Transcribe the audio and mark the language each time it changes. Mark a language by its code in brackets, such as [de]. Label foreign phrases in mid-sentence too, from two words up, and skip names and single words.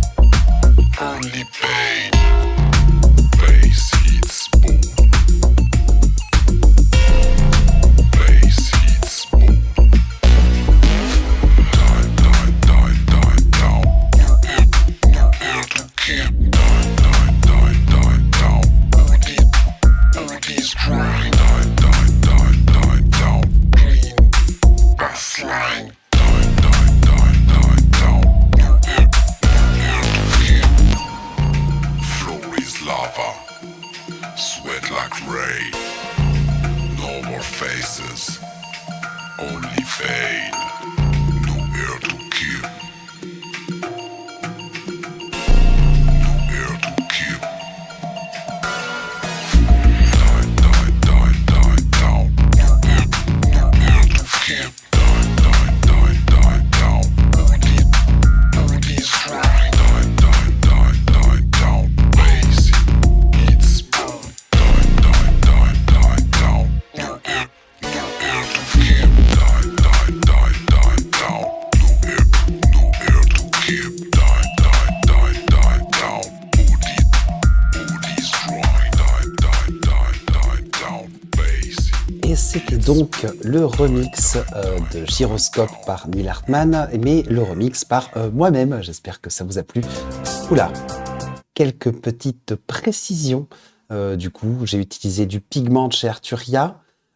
[en] Only pain. Bass hits bone. Bass hits bone. Die, die, die, die, down. No air to keep. Die, die, die, die, down. Odie's crying. Die, die, die, die, down. Clean bassline. Die, die, die, die, down. No air to keep. Floor is lava. Sweat like rain. No more faces. Only pain. No air to keep. No air to keep. Die, die, die, die, down. No air to keep. Die, die, die, die, down. Odie's crying. Die, die, die, die, down. Bass hits bone. Die, die, die, die, down. No air to keep. Die, die, die, die, down. No air to keep. Die, die, die, die, down. Odie's crying. Die, die, die, die, down. Bass. [fr] Et c'était donc le remix de Gyroscope par Neil Hartmann, mais le remix par moi-même. J'espère que ça vous a plu. Oula, quelques petites précisions. Du coup, j'ai utilisé du pigment de chez Arturia.